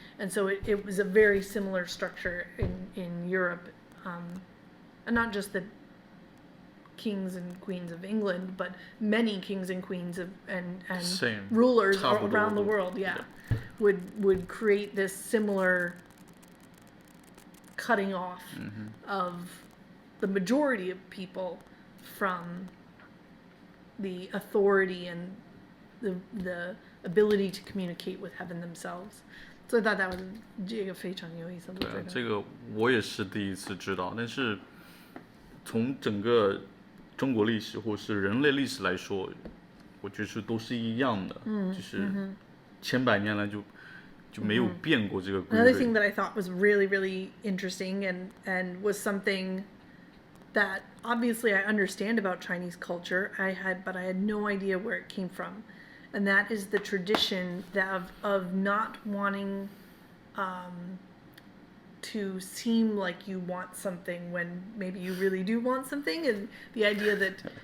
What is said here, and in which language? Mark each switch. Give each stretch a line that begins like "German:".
English: And so it was a very similar structure in Europe, and not just the kings and queens of England, but many kings and queens and rulers around the world, would create this similar cutting off of the majority of people from the authority and the ability to communicate with heaven themselves. So I thought that was
Chinese: 这个非常有意思。对啊，这个我也是第一次知道，但是从整个中国历史或是人类历史来说，我觉得都是一样的，就是千百年来就没有变过这个规律。
English: Another thing that I thought was really, really interesting and was something that obviously I understand about Chinese culture, but I had no idea where it came from. And that is the tradition of not wanting to seem like you want something when maybe you really do want something, and the idea that